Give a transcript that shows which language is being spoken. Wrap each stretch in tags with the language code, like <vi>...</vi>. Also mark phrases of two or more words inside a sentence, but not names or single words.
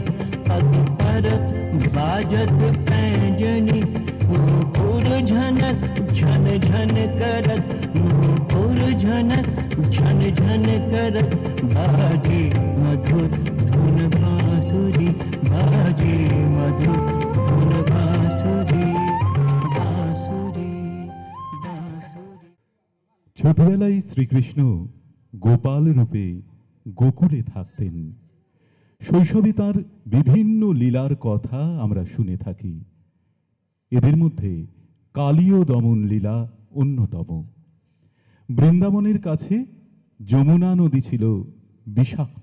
<bra>पग परत बाजत पैंजनी नूपुर झनक झन झन करत नूपुर झनक झन झन करत बाजे मधुर धुन बांसुरी बाजे मधुर धुन बांसुरी बांसुरी बांसुरी।</bra> <bn>ছোটবেলায় শ্রীকৃষ্ণ গোপাল রূপে গোকুলে থাকতেন। শৈশবে তার বিভিন্ন লীলার কথা আমরা শুনে থাকি। এদের মধ্যে কালীয় দমন লীলা অন্যতম। বৃন্দাবনের কাছে যমুনা নদী ছিল বিষাক্ত।</bn>